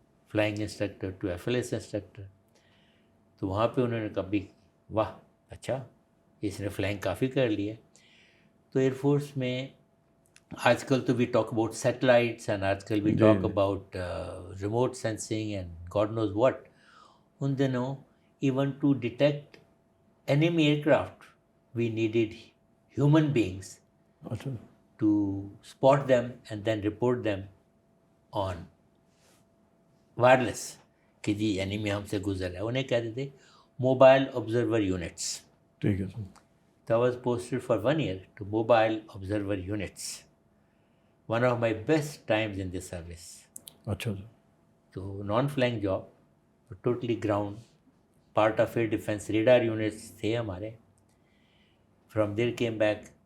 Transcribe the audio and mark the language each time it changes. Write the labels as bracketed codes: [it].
[en] Flying instructor to FLS instructor. [ur] تو وہاں پہ انہوں نے کہا بھی واہ اچھا اس نے فلائنگ کافی کر لی ہے. تو ایئر فورس میں آج کل تو [en] we talk about satellites and [ur] آج کل [en] We talk about remote sensing and God knows what. [ur] ان دنوں [en] even to detect enemy aircraft we needed human beings to spot them and then report them on wireless [ur] کہ جی [en] enemy [ur] ہم سے گزر ہے. انہیں کہتے تھے موبائل آبزرور یونٹس. ٹھیک ہے سر. [en] So I was posted for 1 year to mobile observer units. One of my best times in this service. [ur] اچھا سر. [en] So non-flying job, but totally ground. Part of air defence radar units [ur] تھے ہمارے. [en] From there came back.